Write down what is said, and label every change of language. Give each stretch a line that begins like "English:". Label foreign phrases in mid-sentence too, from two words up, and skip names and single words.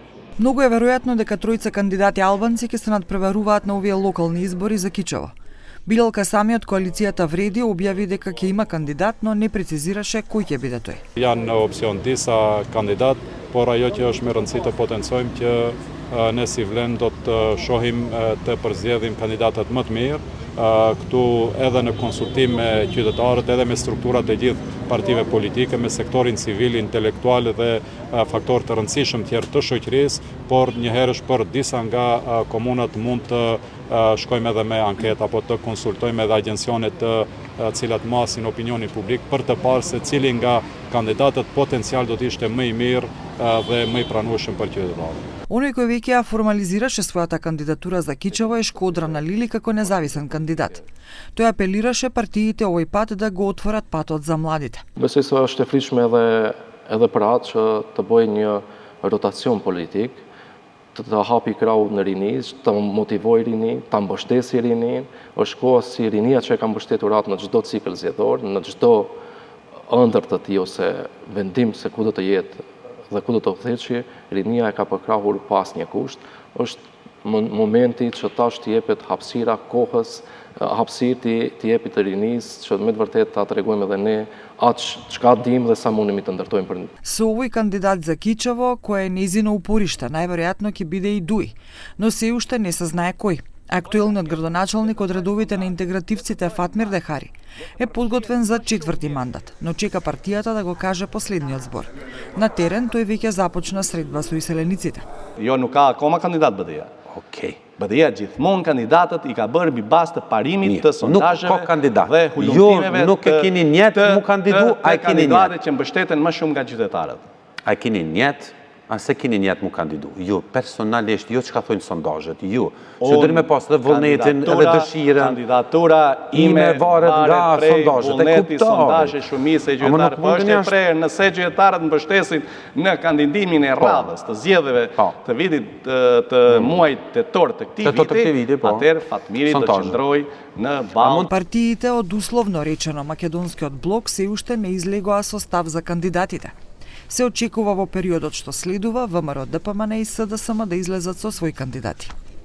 Macedonian: Многу е веројатно дека тројца кандидати албанци ќе се надпреваруваат на овие локални избори за Кичево. Билалка Сами од коалицијата Вреди објави дека ќе има кандидат, но не прецизираше кој ќе биде тој.
Albanian: Janë opsion disa kandidat, por ajo që është me rëndësi të potencojmë që ne si Vlen do të shohim të përzgjedhim kandidatët më të mirë, këtu edhe në konsultim me qytetarët, edhe me strukturat e gjithë partive politike, me sektorin civil, intelektual dhe faktor të rëndësishëm tjerë të shoqërisë, por njëherësh për disa nga komunat mund të shkojmë edhe me anket apo të konsultojmë edhe agjencionet të cilat masin opinionin publik për të parë se cili nga kandidatët potencial do të ishte më i mirë dhe më i pranueshëm për qytetarët.
Macedonian: Оној кој веќе ја формализираше својата кандидатура за Кичево е Шкодра Налили како независен кандидат. Тој апелираше партиите овој пат да го отворат патот за младите.
Albanian: Besoj se është e flishme edhe për atë që të bëjë një rotacion politik, të hapi krau në rinis, të motivoj rinin, të mbështesi rinin, është koha si rinia që e ka mbështetur atë në çdo cikël zgjedhor, në çdo ëndër të tij ose vendim se ku do të jetë dhe ku do të udhëheqë, rinia e ka përkrahur pas një kusht, është momenti që tash t'i jepet hapësira kohës, hapësirë t'i jepet të rinisë, që me të vërtet ta tregojmë edhe ne atë çka dim dhe sa mundemi të ndërtojmë për.
Macedonian: Со овој кандидат за Кичево, кој е нејзино упориште, најверојатно ќе биде и Дуј, но се уште не се знае кој. Актуелниот градоначалник од редовите на интегративците Фатмир Дехари е подготвен за 4ти мандат, но чека партијата да го каже последниот збор. На терен тој веќе започна средба со иселениците.
Albanian: Jo nuk ka akoma kandidat BDI-ja. Okej. BDI-ja gjithmonë kandidatët I ka bërë mbi bazë të parimit të sondazheve dhe hulumtimeve nuk e keni njet mu kandidu, a e keni njet kandidatët që mbështeten më shumë nga qytetarët. A e keni njet? A se keni njet mu kandidu? Ju, personalisht, ju që ka thojnë sondazhet, ju, që dërë me pas dhe vullnetin edhe dëshiren, kandidatura ime varet nga sondazhet, e vullneti sondazhe shumicë e qytetarët, po është e prerë nëse qytetarët mbështesin në kandidimin e radhës të zgjedhjeve të vitit të muajit tetor të këtij viti, atëherë Fatmiri do qëndrojë në balë.
Macedonian: Партиите од условно речено македонскиот блок се уште не излегоа со став за кандидатите. Се очекува во периодот што следува ВМРО, ДПМН и СДСМ да излезат со своји кандидати.